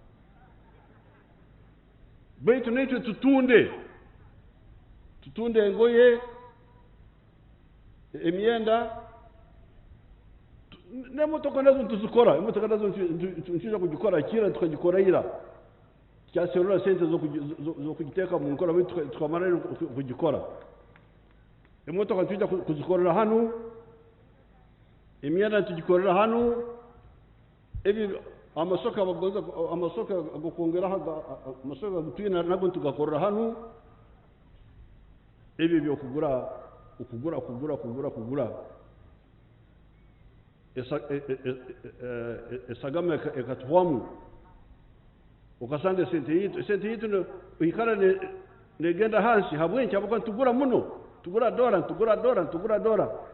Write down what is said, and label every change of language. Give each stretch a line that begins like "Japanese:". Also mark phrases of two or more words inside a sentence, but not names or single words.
Nyankole: baitu necho tutunde ngoye emyenda nemotoka nazo tuzikora emotoka nazo nshija kugikora kira tukagikora ira cyaserura sente zo kugiteka mu nkora bitu tukamara kugikora emotoka tujya kuzikorera hano emyenda tugikorera hano ebi amasoka bagoza amasoka gukongera amasoka gutwina nago tugakorera hano ebi byo kugura esagama ekatwamu ukasanga sente yitu ikara negenda hansi habwenki abako tugura muno tugura dora